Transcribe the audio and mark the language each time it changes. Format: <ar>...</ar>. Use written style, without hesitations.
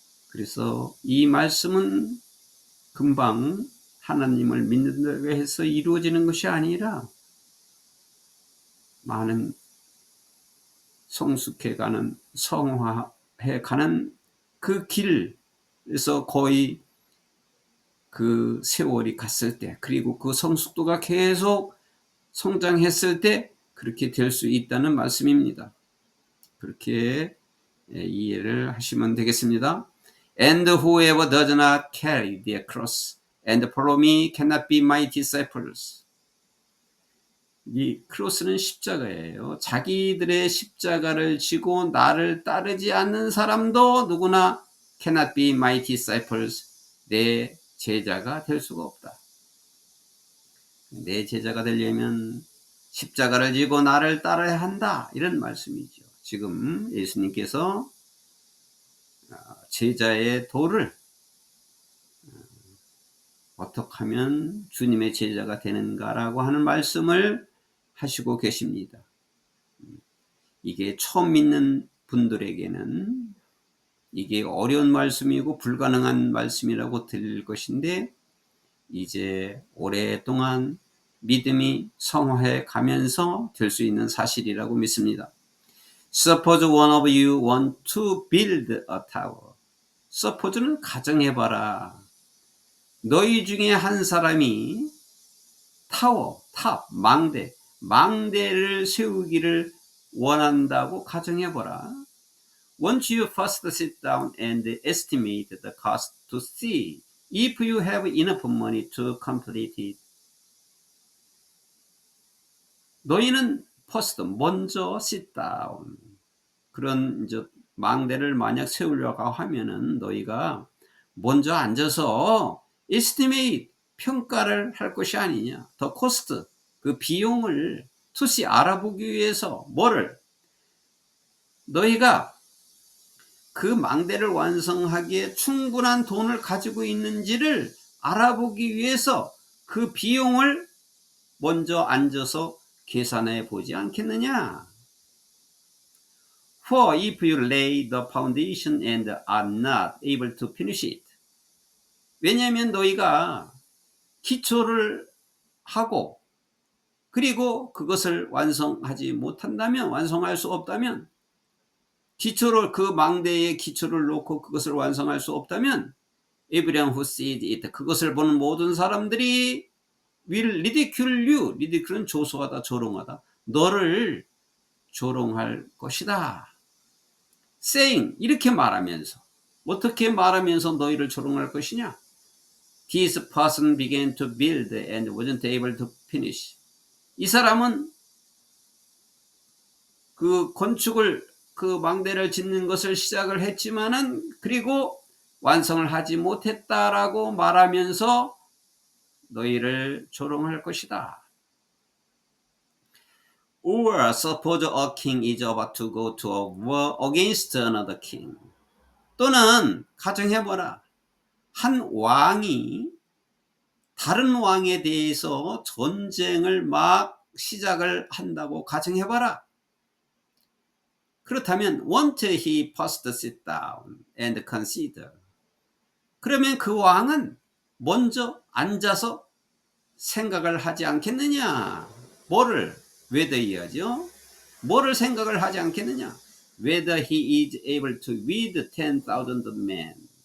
<ko>그래서 이 말씀은 금방 하나님을 믿는다고 해서 이루어지는 것이 아니라 많은 성숙해가는 성화해가는 그 길에서 거의 그 세월이 갔을 때 그리고 그 성숙도가 계속 성장했을 때 그렇게 될 수 있다는 말씀입니다. 그렇게 이해를 하시면 되겠습니다.</ko> <en>And whoever does not carry their cross and follow me cannot be my disciples.</en> <ko>이 크로스는 십자가예요. 자기들의 십자가를 지고 나를 따르지 않는 사람도 누구나</ko> <en>cannot be my disciples.</en> <ko>내 제자가 될 수가 없다. 내 제자가 되려면 십자가를 지고 나를 따라야 한다. 이런 말씀이죠. 지금 예수님께서 제자의 도를 어떻게 하면 주님의 제자가 되는가라고 하는 말씀을 하시고 계십니다. 이게 처음 믿는 분들에게는 이게 어려운 말씀이고 불가능한 말씀이라고 들릴 것인데 이제 오랫동안 믿음이 성화해 가면서 될 수 있는 사실이라고 믿습니다.</ko> <en>Suppose one of you want to build a tower.</en> <ko>Suppose는 가정해봐라. 너희 중에 한 사람이 타워, 탑, 망대를 세우기를 원한다고 가정해보라.</ko> <en>Once you first sit down and estimate the cost to see if you have enough money to complete it.</en> <ko>너희는</ko> <en>first,</en> <ko>먼저</ko> <en>sit down.</en> <ko>그런 이제 망대를 만약 세우려고 하면은 너희가 먼저 앉아서 estimate, 평가를 할 것이 아니냐. 더 코스트, 그 비용을 투시 알아보기 위해서 뭐를? 너희가 그 망대를 완성하기에 충분한 돈을 가지고 있는지를 알아보기 위해서 그 비용을 먼저 앉아서 계산해 보지 않겠느냐.</ko> <en>For if you lay the foundation and are not able to finish it.</en> <ko>왜냐하면 너희가 기초를 하고 그리고 그것을 완성하지 못한다면, 완성할 수 없다면, 기초를, 그 망대에 기초를 놓고 그것을 완성할 수 없다면</ko> <en>everyone who sees it,</en> <ko>그것을 보는 모든 사람들이</ko> <en>will ridicule you.</en> <ko>ridicule은 조소하다, 조롱하다. 너를 조롱할 것이다. saying, 이렇게 말하면서, 어떻게 말하면서 너희를 조롱할 것이냐?</ko> <en>This person began to build and wasn't able to finish.</en> <ko>이 사람은 그 건축을, 그 망대를 짓는 것을 시작을 했지만은 그리고 완성을 하지 못했다라고 말하면서 너희를 조롱할 것이다.</ko> <en>Or suppose a king is about to go to a war against another king.</en> <ko>또는 가정해보라. 한 왕이 다른 왕에 대해서 전쟁을 막 시작을 한다고 가정해봐라. 그렇다면</ko> <en>won't he first sit down and consider.</en> <ko>그러면 그 왕은 먼저 앉아서 생각을 하지 않겠느냐. 뭐를? whether 이하죠. 뭐를 생각을 하지 않겠느냐.</ko> <en>whether he is able to lead 10,000 men.</en>